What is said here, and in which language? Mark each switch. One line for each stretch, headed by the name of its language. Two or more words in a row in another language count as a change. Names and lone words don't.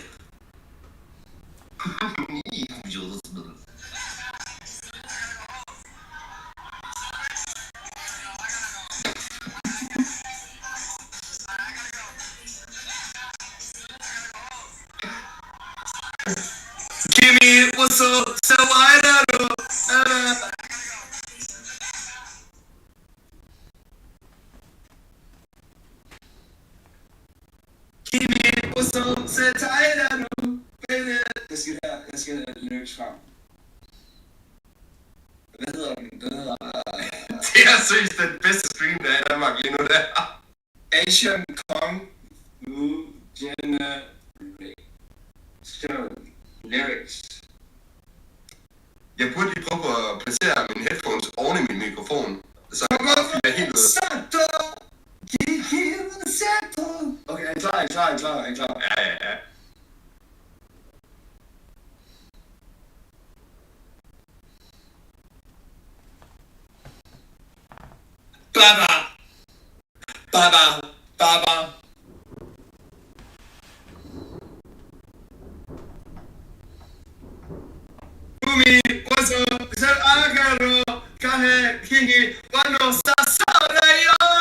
Danish: Computerspil.
English: Gimme what's up, so I don't know.
Danish: så sæt dig der nu. Jeg skal have lyrics frem. Hvad hedder den? Den hedder... Det er seriøst den bedste stream, der er i Danmark lige nu, der. Asian Kong New Generation Lyrics. Jeg burde lige prøve at placere mine headphones oven i min mikrofon. Så jeg helt ud. Okay, er I klar? Ja. Baba. Fumi, wazo, sel agaro, kahe, kingi, wano sasora yo.